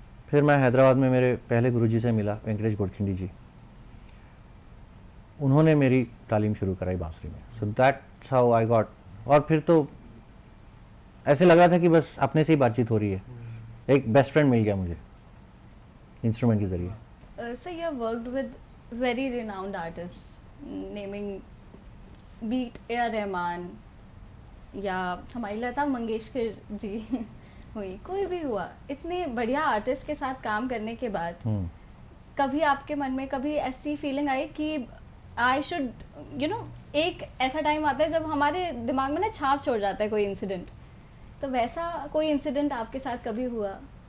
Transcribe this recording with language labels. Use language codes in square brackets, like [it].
[hi] फिर मैं हैदराबाद में मेरे पहले गुरुजी से मिला, वेंकटेश गोडखिंडी जी, उन्होंने मेरी तालीम शुरू कराई बांसुरी में। [en] So that's how I got. [hi] और फिर तो ऐसे लग रहा था कि बस अपने से ही बातचीत हो रही है, एक बेस्ट फ्रेंड मिल गया मुझे इंस्ट्रूमेंट के जरिए। [en] So you have worked with very renowned artists, naming beat A.R. [hi] Rahman या हमारी लता मंगेशकर जी हुई, कोई भी हुआ, इतने बढ़िया आर्टिस्ट के साथ काम करने के बाद कभी आपके मन में कभी ऐसी फीलिंग आई कि [en] I should [hi] एक ऐसा टाइम आता है जब हमारे दिमाग में ना छाप छोड़ जाता है कोई इंसिडेंट, तो वैसा कोई इंसिडेंट आपके साथ कभी हुआ?